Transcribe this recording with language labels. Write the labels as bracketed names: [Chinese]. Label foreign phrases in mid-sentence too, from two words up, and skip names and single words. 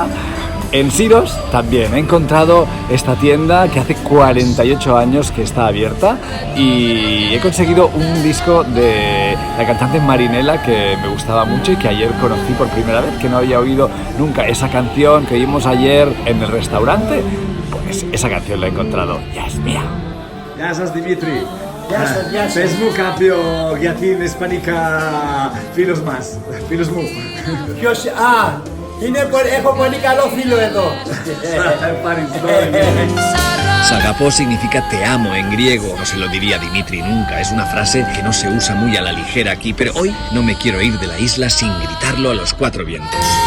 [Spanish] En Siros también he encontrado esta tienda que hace 48 años que está abierta y he conseguido un disco de la cantante Marinela que me gustaba mucho y que ayer conocí por primera vez, que no había oído nunca esa canción que oímos ayer en el restaurante. Pues esa canción la he encontrado, ya es mía. [Greek] Γεια σας Δημήτρη. Γεια σας. Πες μου κάποιο για την ισπανικά φίλος μας, φίλος μου. Ποιος, έχω πολύ καλό φίλο εδώ. [Spanish] Sagapó significa te amo en griego, no se lo diría Dimitri nunca, es una frase que no se usa muy a la ligera aquí, pero hoy no me quiero ir de la isla sin gritarlo a los cuatro vientos.